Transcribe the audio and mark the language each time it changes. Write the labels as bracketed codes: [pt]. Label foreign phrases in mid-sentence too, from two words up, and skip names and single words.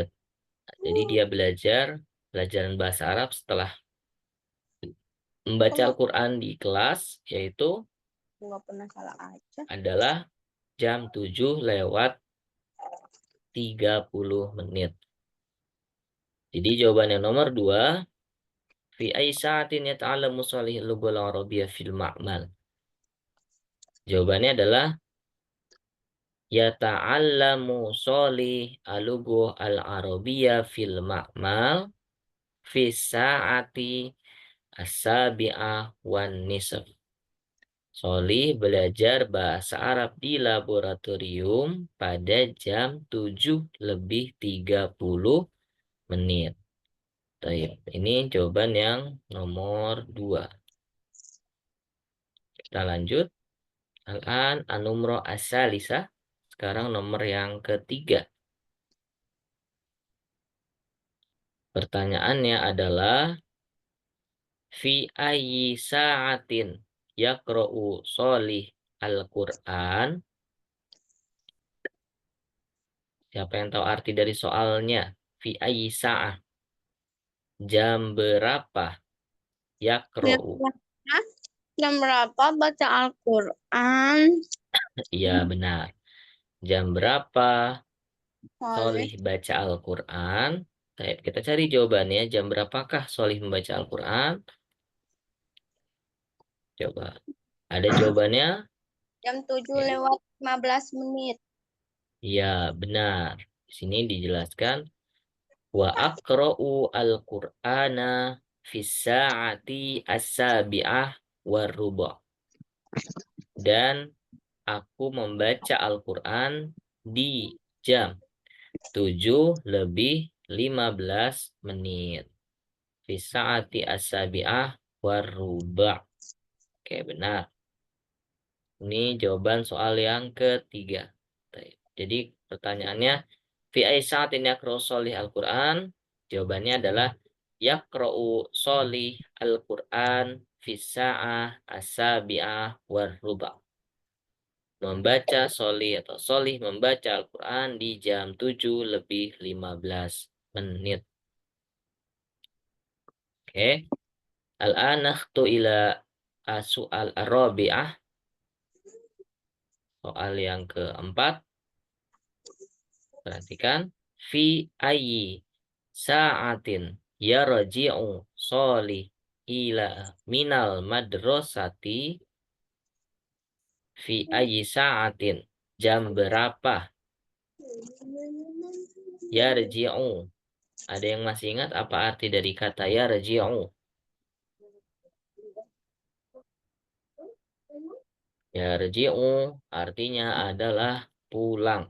[id] Jadi dia belajar pelajaran bahasa Arab setelah membaca Al-Quran di kelas, yaitu Nggak pernah salah aja. adalah jam 7:30. Jadi jawaban yang nomor 2, [ar] في أي ساعة يتعلم صالح اللغة العربية في المعمل. [id] Jawabannya adalah [ar] يتعلم صالح اللغة العربية في المعمل في الساعة السابعة والنصف. [id] Solih belajar bahasa Arab di laboratorium pada jam 7:30. Baik, ini jawaban yang nomor 2. Kita lanjut. [ar] الآن النمرة الثالثة. [id] Sekarang nomor yang ketiga. Pertanyaannya adalah [ar] في أي ساعة يقرأ صالح القرآن. [id] Siapa yang tahu arti dari soalnya? [ar] في أي ساعة. [id] Jam berapa? Yaqra'u. Jam berapa baca Al-Quran? Iya, benar. Jam berapa Soleh. Solih baca Al-Quran? Baik, kita cari jawabannya. Jam berapakah Solih membaca Al-Quran? Coba. Ada jawabannya? Jam 7 Ya. lewat 15 menit. Iya, benar. Di sini dijelaskan [ar] وأقرأ القرآن في الساعة السابعة والربع'. [id] Dan aku membaca Al-Qur'an di jam 7 lebih 15 menit. [ar] في الساعة السابعة والربع'. [id] Oke, benar. Ini jawaban soal yang ketiga. Jadi pertanyaannya, [ar] في أي ساعة يقرأ صالح القرآن? [id] Jawabannya adalah [ar] يقرأ صالح القرآن في الساعة السابعة والربع'. [id] Membaca sholih atau sholih membaca Al-Qur'an di jam 7 lebih 15 menit. Oke. [ar] الآن نخطو إلى السؤال الرابعة. [id] Soal yang keempat. Perhatikan. [ar] في أي ساعة يرجع صالح إلى من المدرسة. في أي ساعة. [id] Jam berapa yarji'u? Ada yang masih ingat apa arti dari kata yarji'u? Yarji'u artinya adalah pulang.